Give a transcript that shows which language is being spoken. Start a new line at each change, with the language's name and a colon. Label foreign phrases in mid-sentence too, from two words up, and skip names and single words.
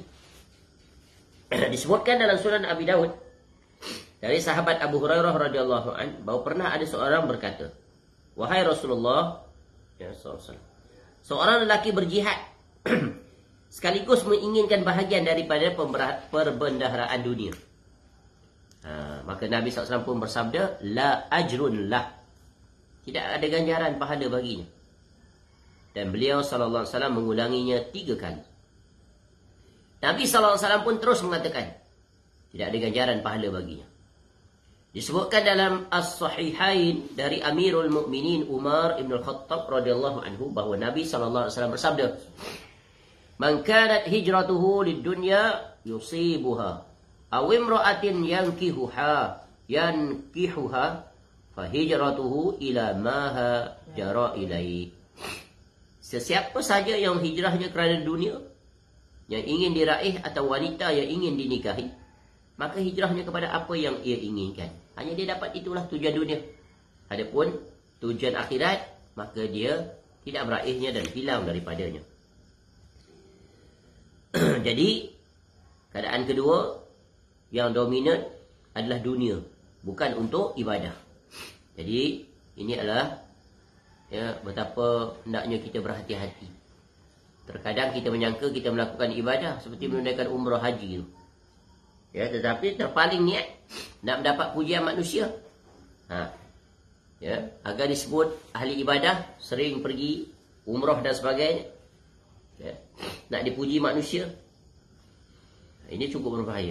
Malay: Disebutkan dalam Sunan Abi Daud dari sahabat Abu Hurairah
Arabic: رضي الله عن
Malay: bahawa pernah ada seorang berkata, "Wahai Rasulullah,
Arabic: يا صلى الله,
Malay: seorang lelaki berjihad sekaligus menginginkan bahagian daripada perbendaharaan dunia." Maka Nabi SAW pun bersabda,
Arabic: "لا أجر له."
Malay: Tidak ada ganjaran pahala baginya. Dan beliau SAW mengulanginya 3 kali. Nabi SAW pun terus mengatakan, tidak ada ganjaran pahala baginya. Disebutkan dalam As-Sahihain dari Amirul Mukminin Umar Ibn Al-Khattab
Arabic: رضي الله عنه
Malay: bahawa Nabi SAW bersabda,
Arabic: "من كانت هجرته لدنيا يصيبها أو امرأة ينكحها فهجرته إلى ما هاجر إليه."
Malay: Sesiapa saja yang hijrahnya kerana dunia, yang ingin diraih atau wanita yang ingin dinikahi, maka hijrahnya kepada apa yang ia inginkan. Hanya dia dapat itulah tujuan dunia. Adapun tujuan akhirat, maka dia tidak meraihnya dan hilang daripadanya. Jadi, keadaan kedua yang dominan adalah dunia, bukan untuk ibadah. Jadi, ini adalah betapa hendaknya kita berhati-hati. Terkadang kita menyangka kita melakukan ibadah seperti menunaikan umrah haji tu. Tetapi terpaling niat nak mendapat pujian manusia. Agar disebut ahli ibadah, sering pergi umrah dan sebagainya. Nak dipuji manusia. Ini cukup berbahaya.